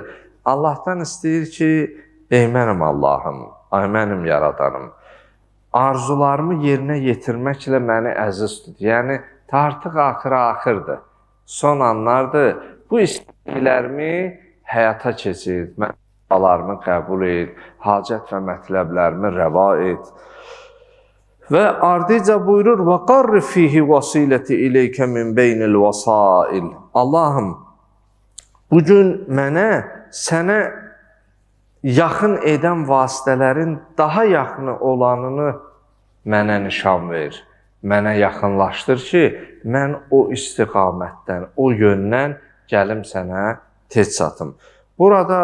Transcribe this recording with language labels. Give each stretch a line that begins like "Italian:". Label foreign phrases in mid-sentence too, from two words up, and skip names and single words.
Azerbaijani: Allahdan istəyir ki, ey mənim Allahım, ay mənim yaradanım, arzularımı yerinə yetirməklə məni əziz tut. Yəni, artıq axırdır, son anlardır. Bu istəklərimi həyata keçir, məlumatlarımı qəbul et, hacət və mətləblərimi rəva et. Və ardıca buyurur,
Arabic: وَقَرِّ فِيهِ وَصِيلَةِ إِلَيْكَ مِنْ بَيْنِ الْوَسَائِلِ.
Azerbaijani: Allahım, bugün mənə, sənə yaxın edən vasitələrin daha yaxını olanını mənə nişan ver. Mənə yaxınlaşdır ki, mən o istiqamətdən, o yöndən gəlim sənə tez çatım.